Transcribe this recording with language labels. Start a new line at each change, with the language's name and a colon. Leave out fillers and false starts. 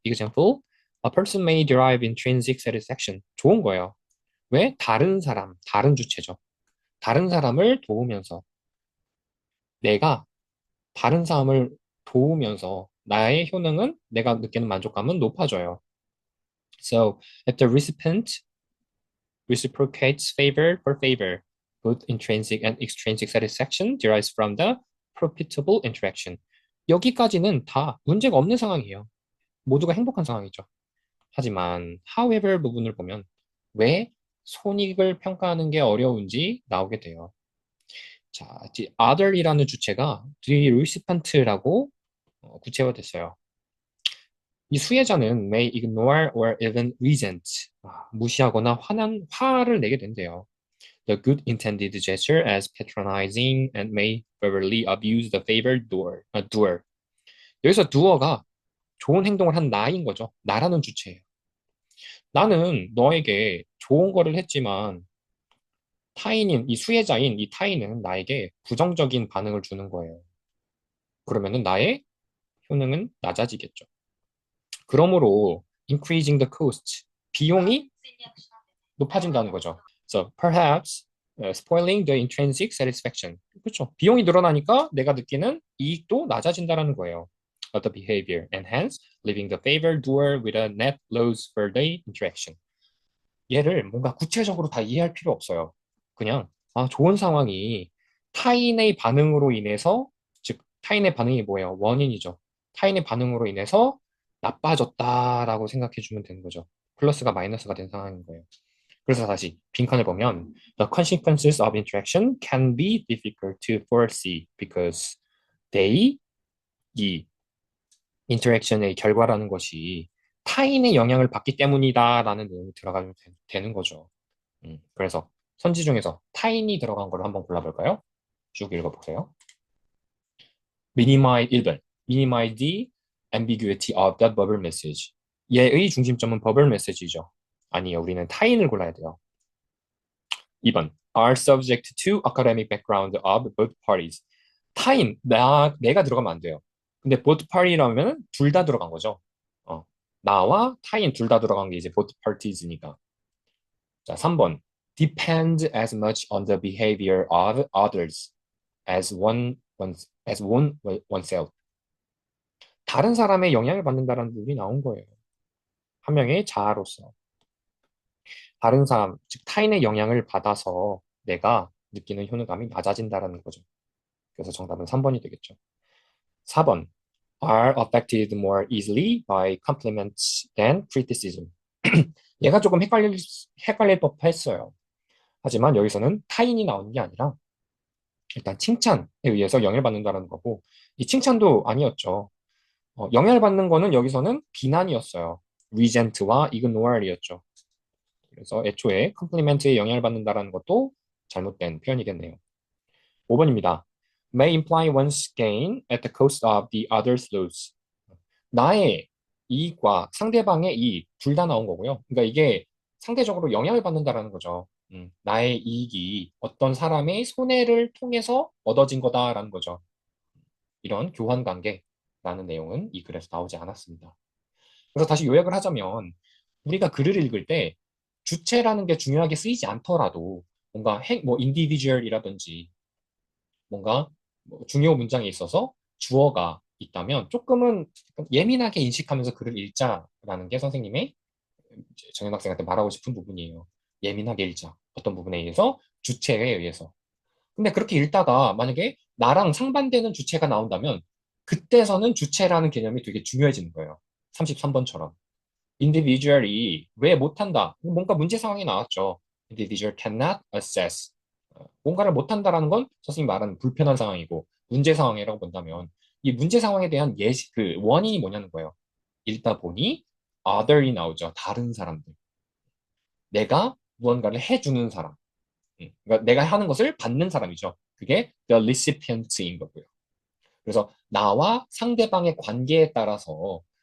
English: example, a person may derive intrinsic satisfaction.
Korean: 좋은 거예요. 왜? 다른 사람, 다른 주체죠. 다른 사람을 도우면서 내가 다른 사람을 도우면서 나의 효능은 내가 느끼는 만족감은 높아져요.
English: So if the recipient reciprocates favor for favor, both intrinsic and extrinsic satisfaction derives from the profitable interaction.
Korean: 여기까지는 다 문제가 없는 상황이에요. 모두가 행복한 상황이죠. 하지만 however 부분을 보면 왜 손익을 평가하는 게 어려운지 나오게 돼요. 자, other이라는 주체가 the recipient라고 구체화됐어요. 이 수혜자는
English: may ignore or even resent,
Korean: 무시하거나 화를 내게 된대요.
English: The good intended gesture as patronizing and may verbally abuse the favored doer.
Korean: 여기서 doer가 좋은 행동을 한 나인 거죠. 나라는 주체예요. 나는 너에게 좋은 거를 했지만 타인인 이 수혜자인 이 타인은 나에게 부정적인 반응을 주는 거예요. 그러면은 나의 효능은 낮아지겠죠. 그러므로
English: increasing the cost,
Korean: 비용이 높아진다는 거죠.
English: So perhaps spoiling the intrinsic satisfaction.
Korean: 그렇죠. 비용이 늘어나니까 내가 느끼는 이익도 낮아진다는 거예요.
English: Of the behavior and hence leaving the favored doer with a net loss for the interaction.
Korean: 얘를 뭔가 구체적으로 다 이해할 필요 없어요. 그냥 좋은 상황이 타인의 반응으로 인해서 즉 타인의 반응이 뭐예요? 원인이죠. 타인의 반응으로 인해서 나빠졌다라고 생각해 주면 되는 거죠. 플러스가 마이너스가 된 상황인 거예요. 그래서 다시 빈칸을 보면
English: The consequences of interaction can be difficult to foresee because they,
Korean: 이 interaction의 결과라는 것이 타인의 영향을 받기 때문이다라는 내용이 들어가면 되는 거죠. 그래서 선지 중에서 타인이 들어간 걸 한번 골라볼까요? 쭉 읽어보세요. Minimize 1번.
English: Minimize the ambiguity of the verbal message.
Korean: 얘의 중심점은 verbal message이죠. 아니요, 우리는 타인을 골라야 돼요. 2번.
English: Are subject to academic background of both parties.
Korean: 타인, 내가 들어가면 안 돼요. 근데 both party라면 둘 다 들어간 거죠. 어, 나와 타인 둘 다 들어간 게 이제 both parties니까. 자, 3번.
English: Depend as much on the behavior of others as oneself.
Korean: 다른 사람의 영향을 받는다는 부분이 나온 거예요. 한 명의 자아로서. 다른 사람, 즉 타인의 영향을 받아서 내가 느끼는 효능감이 낮아진다는 거죠. 그래서 정답은 3번이 되겠죠. 4번.
English: Are affected more easily by compliments than criticism.
Korean: 얘가 조금 헷갈릴 법했어요. 하지만 여기서는 타인이 나오는 게 아니라 일단 칭찬에 의해서 영향을 받는다는 거고 이 칭찬도 아니었죠. 영향을 받는 거는 여기서는 비난이었어요. resent와 ignore이었죠. 그래서 애초에 compliment에 영향을 받는다는 것도 잘못된 표현이겠네요. 5번입니다.
English: May imply one's gain at the cost of the other's loss.
Korean: 나의 이익과 상대방의 이익 둘 다 나온 거고요. 그러니까 이게 상대적으로 영향을 받는다라는 거죠. 나의 이익이 어떤 사람의 손해를 통해서 얻어진 거다라는 거죠. 이런 교환 관계라는 내용은 이 글에서 나오지 않았습니다. 그래서 다시 요약을 하자면 우리가 글을 읽을 때 주체라는 게 중요하게 쓰이지 않더라도 뭔가 뭐 individual이라든지 뭔가 뭐 중요 문장에 있어서 주어가 있다면 조금은 예민하게 인식하면서 글을 읽자라는 게 선생님의 정현 학생한테 말하고 싶은 부분이에요. 예민하게 읽자. 어떤 부분에 의해서 주체에 의해서. 근데 그렇게 읽다가 만약에 나랑 상반되는 주체가 나온다면 그때서는 주체라는 개념이 되게 중요해지는 거예요. 33번처럼. individual이 왜 못한다? 뭔가 문제 상황이 나왔죠.
English: individual cannot assess.
Korean: 뭔가를 못한다라는 건 선생님이 말하는 불편한 상황이고 문제 상황이라고 본다면 이 문제 상황에 대한 그 원인이 뭐냐는 거예요. 읽다 보니 other이 나오죠. 다른 사람들. 내가 무언가를 해주는 사람. 그러니까 내가 하는 것을 받는 사람이죠. 그게 the recipient인 거고요. 그래서 나와 상대방의 관계에 따라서